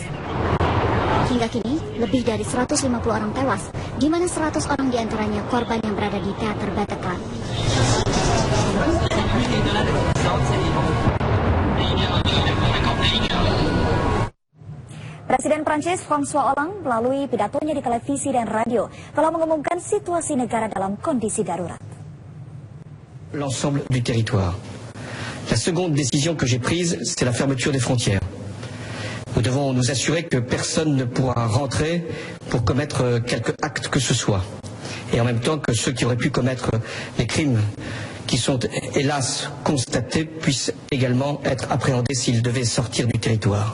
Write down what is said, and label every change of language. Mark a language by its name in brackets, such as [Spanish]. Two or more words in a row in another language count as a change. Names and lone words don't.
[Indonesian] Hingga kini, lebih dari 150 orang tewas, di mana 100 orang diantaranya korban yang berada di teater Bataclan. Presiden Prancis François Hollande melalui pidatonya di televisi dan radio telah mengumumkan situasi negara dalam kondisi darurat. [French] L'ensemble du territoire. La seconde décision que j'ai prise, c'est la fermeture des frontières. Nous devons nous assurer que personne ne pourra rentrer pour commettre quelque acte que ce soit. Et en même temps que ceux qui auraient pu commettre les crimes qui sont hélas constatés puissent également être appréhendés s'ils devaient sortir du territoire.